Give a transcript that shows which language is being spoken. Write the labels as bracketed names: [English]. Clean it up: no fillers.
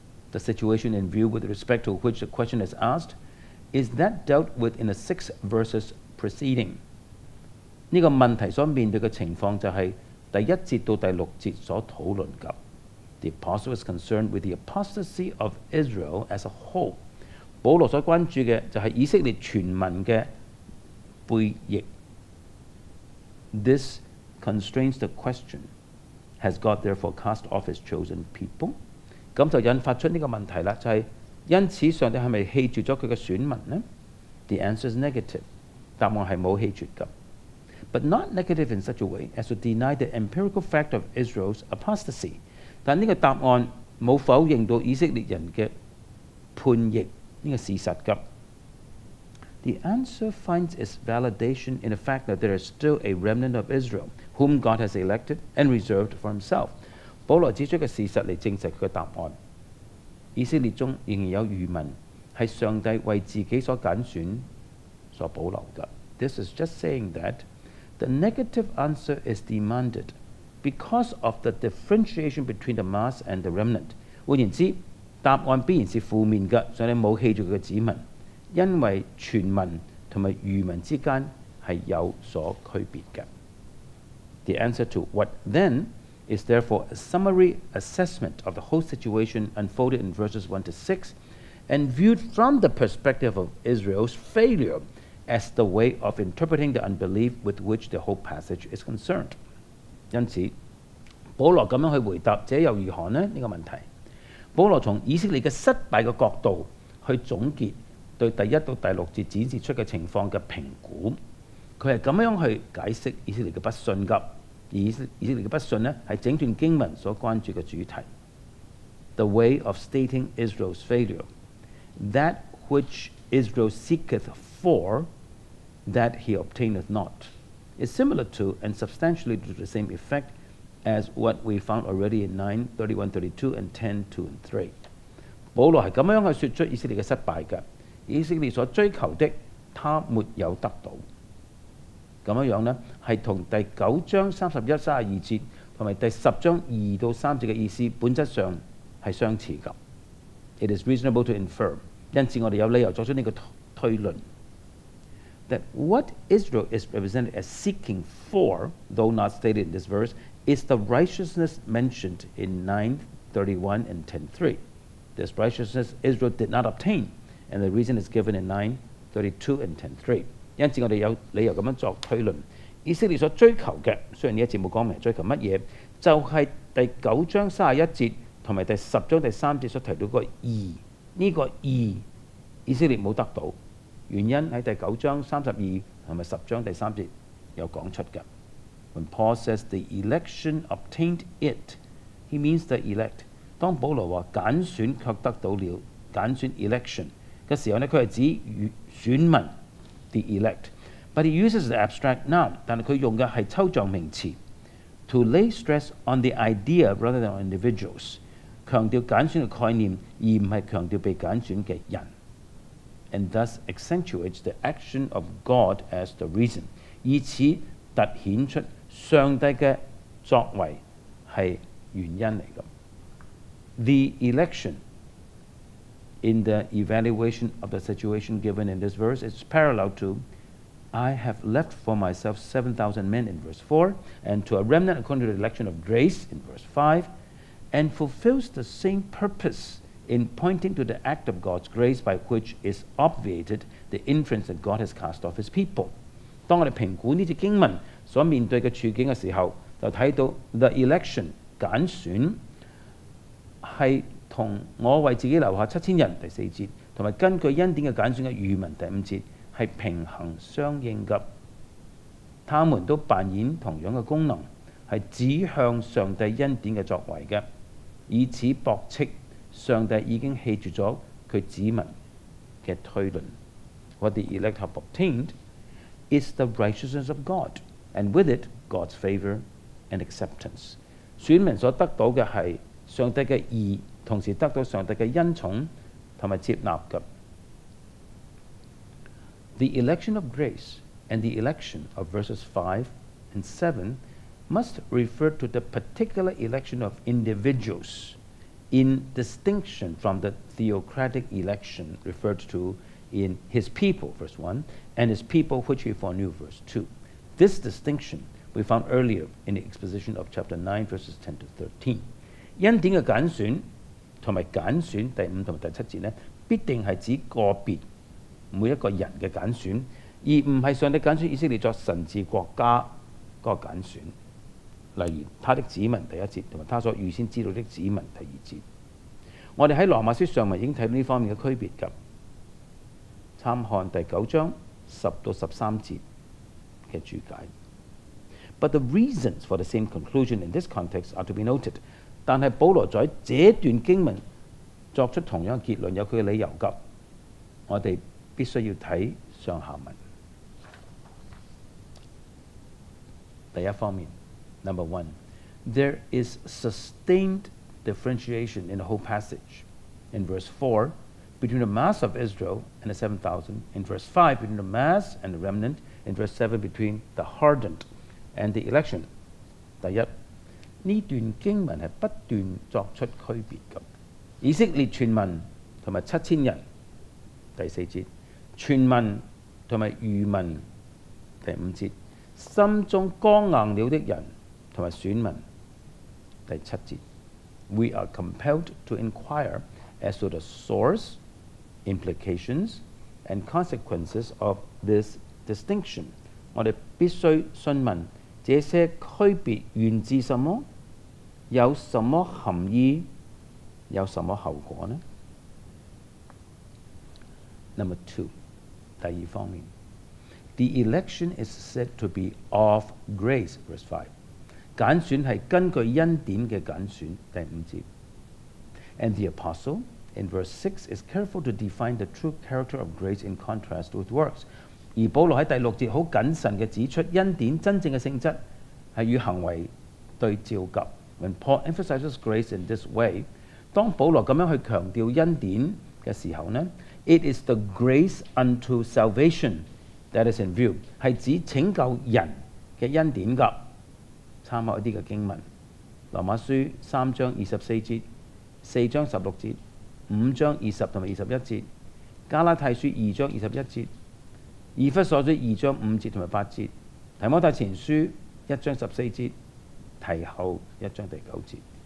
[English] The situation in view with respect to which the question is asked is that dealt with in the 6 verses preceding。 [Cantonese] 呢個問題所面對嘅情況就係第1節到第6節所討論嘅。 [English] The apostle is concerned with the apostasy of Israel as a whole。 [Cantonese] 保羅所關注嘅就係以色列全民嘅背逆。 [English] This constrains the question: Has God therefore cast off his chosen people？ [Cantonese] 咁就引發出呢個問題啦，就係因此上帝係咪棄絕咗佢嘅選民呢？ [English] The answer is negative。 [Cantonese] 答案係冇棄絕㗎。 [English] But not negative in such a way as to deny the empirical fact of Israel's apostasy。 [Cantonese] 但呢個答案冇否認到以色列人嘅叛逆呢個事實㗎。 [English] The answer finds its validation in the fact that there is still a remnant of Israel, whom God has elected and reserved for himself。 [Cantonese] 保羅指出嘅事實嚟證實佢嘅答案。以色列中仍然有餘民係上帝為自己所揀選所保留㗎。 [English] This is just saying that the negative answer is demanded because of the differentiation between the mass and the remnant。 [Cantonese] 換言之，答案必然是負面嘅，上帝冇棄絕佢嘅子民，因為全民同埋餘民之間係有所區別嘅。 [English] The answer to what then is therefore a summary assessment of the whole situation unfolded in verses 1-6 and viewed from the perspective of Israel's failure as the way of interpreting the unbelief with which the whole passage is concerned。 [Cantonese] 因此，保羅咁樣去回答這又如何呢？呢個問題，保羅從以色列嘅失敗嘅角度去總結對第1到第6節展示出嘅情況嘅評估。佢係咁樣去解釋以色列嘅不信㗎。而以色列嘅不信呢，係整段經文所關注嘅主題。 [English] The way of stating Israel's failure, that which Israel seeketh for, that he obtaineth not。 is similar to and substantially to the same effect as what we found already in 9:31-32 and 10:2 and 3。 [Cantonese] 保羅係咁樣去說出以色列嘅失敗嘅，以色列所追求的，他沒有得到。咁樣呢，係同第9章31、32節同埋第10章2到3節嘅意思本質上係相似㗎。 [English] It is reasonable to infer， [Cantonese] 因此我哋有理由作出呢個推論。 [English] That what Israel is represented as seeking for, though not stated in this verse, is the righteousness mentioned in 9:31 and 10:3. This righteousness Israel did not obtain, and the reason is given in 9:32 and 10:3. [Cantonese] 因此我哋有理由咁樣作推論，以色列所追求嘅，雖然呢一節冇講明追求乜嘢，就係第9章31節同埋第10章第3節所提到嗰個義，呢個義以色列冇得到。原因喺第9章32同埋10章第3節有講出嘅。 [English] When Paul says the election obtained it, he means the elect。 [Cantonese] 當保羅話揀選卻得到了，揀選 election 嘅時候呢，佢係指選民 the elect。 [English] But he uses the abstract noun， [Cantonese] 但係佢用嘅係抽象名詞 [English] to lay stress on the idea rather than on individuals， [Cantonese] 強調揀選嘅概念，而唔係強調被揀選嘅人。 [English] And thus accentuates the action of God as the reason， [Cantonese] 以此突顯出上帝嘅作為係原因嚟嘅。 [English] The election in the evaluation of the situation given in this verse is parallel to I have left for myself 7,000 men in verse 4, and to a remnant according to the election of grace in verse 5, and fulfills the same purpose in pointing to the act of God's grace by which is obviated the inference that God has cast off his people。 [Cantonese] 當我哋評估呢節經文所面對嘅處境嘅時候，就睇到 the election 揀選係同我為自己留下7000人第4節，同埋根據恩典嘅揀選嘅餘民第5節係平衡相應嘅。他們都扮演同樣嘅功能，係指向上帝恩典嘅作為嘅，以此駁斥上帝已經棄絕咗佢子民嘅推論。 [English] What the elect have obtained is the righteousness of God, and with it God's favor and acceptance。 [Cantonese] 選民所得到嘅係上帝嘅義，同時得到上帝嘅恩寵同埋接納嘅。 [English] The election of grace and the election of verses 5 and 7 must refer to the particular election of individuals in distinction from the theocratic election referred to in his people, verse 1, and his people which he foreknew, verse 2. This distinction we found earlier in the exposition of chapter 9, verses 10 to 13. [Cantonese] 恩典嘅揀選同埋揀選第5同埋第7節呢，必定係指個別每一個人嘅揀選，而唔係上帝揀選以色列作神治國家嗰個揀選。例如他的子民第1節，同埋他所預先知道的子民第2節。我哋喺羅馬書上文已經睇到呢方面嘅區別㗎。參看第9章10到13節嘅注解。 [English] But the reasons for the same conclusion in this context are to be noted。 [Cantonese] 但係保羅在這段經文作出同樣嘅結論，有佢嘅理由㗎。我哋必須要睇上下文。第一方面 [English] ，Number 1， there is sustained differentiation in the whole passage. In verse 4, between the mass of Israel and the 7,000. In verse 5, between the mass and the remnant. In verse 7, between the hardened and the election. [Cantonese] 第一，呢段經文係不斷作出區別嘅。以色列全民同埋7000人，第4節；全民同埋餘民，第5節；心中剛硬了的人同埋選民，第7節。 [English] We are compelled to inquire as to the source, implications, and consequences of this distinction。 [Cantonese] 我哋必須詢問這些區別源自什麼，有什麼含義，有什麼後果呢？ [English] Number 2， [Cantonese] 第二方面 [English] ，The election is said to be of grace, verse 5。 [Cantonese] 揀選係根據恩典嘅揀選，第5節。 [English] And the apostle in verse 6 is careful to define the true character of grace in contrast with works。 [Cantonese] 而保羅喺第6節好謹慎嘅指出，恩典真正嘅性質係與行為對照嘅。 [English] When Paul emphasizes grace in this way， [Cantonese] 當保羅咁樣去強調恩典嘅時候呢， [English] It is the grace unto salvation that is in view， [Cantonese] 係指拯救人嘅恩典㗎。參考一啲嘅經文，羅馬書3章24節、4章16節、5章20同埋21節、加拉太書2章21節、以弗所書2章5節同埋8節、提摩太前書1章14節、提後1章第9節。